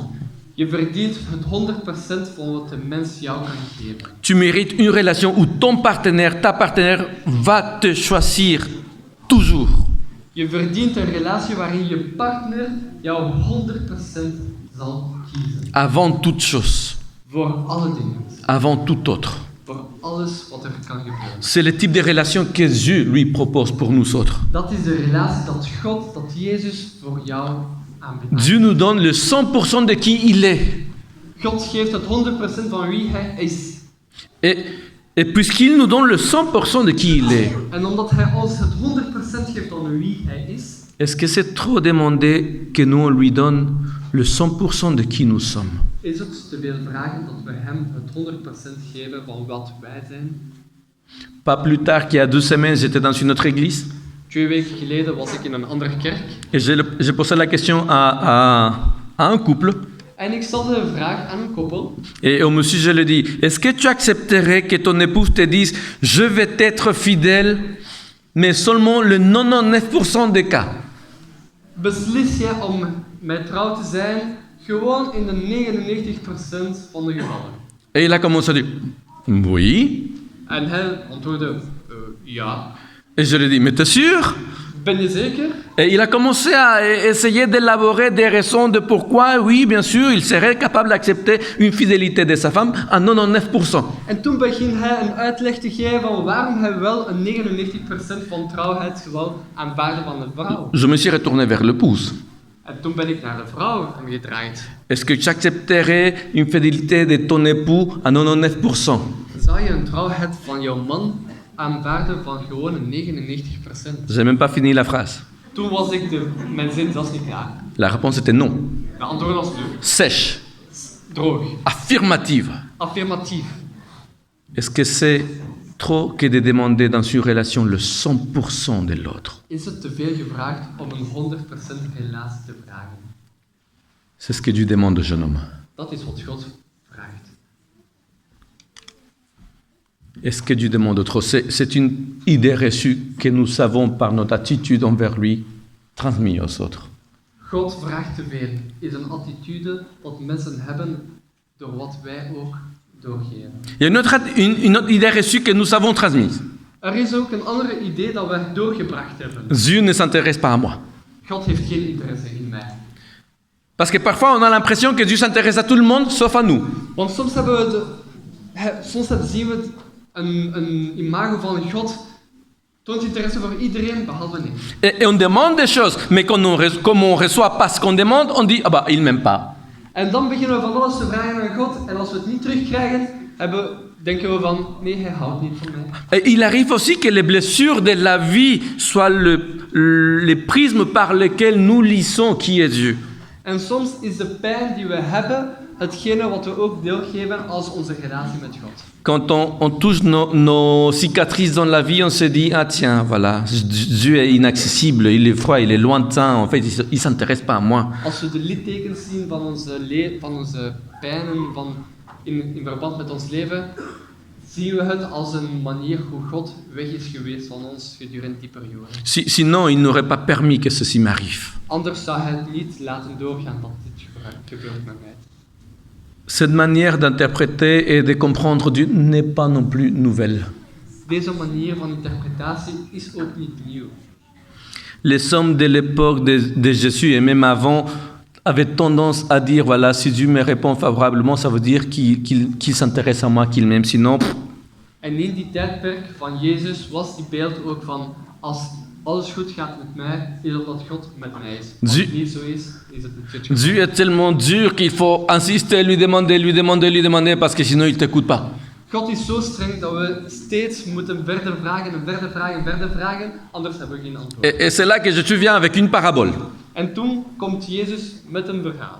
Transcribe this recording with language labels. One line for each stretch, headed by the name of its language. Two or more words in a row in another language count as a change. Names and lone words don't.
Dutch: Je verdient het 100% van wat de mens jou kan geven.
French: Tu mérites une relation où ton partenaire, ta partenaire va te choisir toujours.
Dutch: Je verdient een relatie waarin je partner jou 100% zal kiezen.
French: Avant toute chose.
Dutch: Voor alle dingen.
French: Avant tout autre.
Dutch: Voor alles wat er kan gebeuren.
French: C'est le type de relation que Dieu lui propose pour nous autres.
Dutch: Dat is de relatie dat God, dat Jezus voor jou aanbiedt.
French: Dieu nous donne le 100% de qui il est.
Dutch: God geeft het 100% van wie hij is.
French: Et puisqu'il nous donne le 100% de qui il est,
Dutch: En omdat hij ons het 100% geeft van wie hij is,
French: est-ce que c'est trop demandé que nous on lui donne le 100% de qui nous sommes?
Dutch: is het te veel vragen dat we hem het 100% geven van wat wij zijn.
French: Pas plus tard qu'il y a 2 semaines, j'étais dans une autre église
Dutch: 2 weken geleden was ik in een andere kerk
French: et j'ai posé la question à un couple.
Dutch: en ik stelde de vraag aan een koppel.
French: Et au monsieur, je lui dis, est-ce que tu accepterais que ton épouse te dise, je vais t'être fidèle, mais seulement le 99% des cas?
Dutch: Beslis jij om mij trouw te zijn, gewoon in de 99% van de gevallen.
French: Et il a commencé à dire, oui.
Dutch: En hij antwoordde, ja.
French: Et je lui dis, mais t'es sûr?
Dutch: Ben je zeker?
French: Et il a commencé à essayer d'élaborer des raisons de pourquoi, oui, bien sûr, il serait capable d'accepter une fidélité de sa femme à 99%.
Dutch: En toen begon hij een uitleg te geven van waarom hij wel een 99% van trouwheid zou aanvaarden van de vrouw.
French: Je me suis retourné vers l'épouse.
Dutch: En toen ben ik naar de vrouw omgedraaid.
French: Est-ce que tu accepterais une fidélité de ton époux à 99%?
Dutch: Zou je een trouwheid van jouw man aanvaarden van gewoon een 99%?
French: J'ai même pas fini la phrase.
Dutch: Toen was ik mijn zin zelfs niet klaar.
French: La réponse était non.
Dutch: De antwoord was nee.
French: Sèche,
Dutch: Droog.
French: affirmative.
Dutch: Affirmatief.
French: Est-ce que c'est trop que de demander dans une relation le 100% de l'autre?
Dutch: Is het te veel gevraagd om een 100% relatie te vragen?
French: C'est ce que Dieu demande au jeune homme.
Dutch: Dat is wat God vraagt.
French: Est-ce que Dieu demande trop? C'est une idée reçue que nous avons par notre attitude envers lui transmise aux autres.
Dutch: God vraagt te veel is een attitude dat mensen hebben door wat wij ook doorgeven.
French: Il y a une autre idée reçue que nous avons transmise.
Dutch: Er is ook een andere idee dat wij doorgebracht hebben.
French: Dieu ne s'intéresse pas à moi.
Dutch: God heeft geen interesse in mij.
French: Parce que parfois on a l'impression que Dieu s'intéresse à tout le monde sauf à nous.
Dutch: Want soms zien we een imago van God toont interesse voor iedereen behalve ik.
French: Et on demande des choses, mais comme on reçoit pas ce qu'on demande, on dit ah bah il m'aime pas.
Dutch: En dan beginnen we van alles te vragen aan God en als we het niet terugkrijgen, denken we van nee, hij houdt niet van mij.
French: Et il arrive aussi que les blessures de la vie soient les prismes par lesquels nous lisons qui est Dieu.
Dutch: En soms is de pijn die we hebben hetgene wat we ook deelgeven als onze relatie met God.
French: Quand on touche nos cicatrices dans la vie, on se dit ah tiens voilà, Dieu est inaccessible, il est froid, il est lointain, en fait il s'intéresse pas à moi.
Dutch: Als we de littekens zien van onze pijnen in verband met ons leven, zien we het als een manier hoe God weg is geweest van ons gedurende die periode.
French: Sinon, il n'aurait pas permis que ceci m'arrive.
Dutch: Anders zou hij het niet laten doorgaan dat dit gebeurt met mij.
French: Cette manière d'interpréter et de comprendre Dieu n'est pas non plus nouvelle.
Dutch: Deze manier van interpretatie is ook niet nieuw.
French: Les hommes de l'époque de Jésus et même avant avait tendance à dire, voilà, si Dieu me répond favorablement, ça veut dire qu'il s'intéresse à moi, qu'il m'aime. Sinon,
Dutch: En in die tijdperk van Jezus was die beeld ook van, als alles goed gaat met mij, is het dat God met mij is. Als het niet zo is, is het natuurlijk goed.
French: Dieu est tellement dur qu'il faut insister, lui demander, parce que sinon il ne t'écoute pas.
Dutch: God is zo streng dat we steeds moeten verder vragen, anders hebben we geen antwoord.
French: Et c'est là que je te viens avec une parabole.
Dutch: En toen komt Jezus met een verhaal.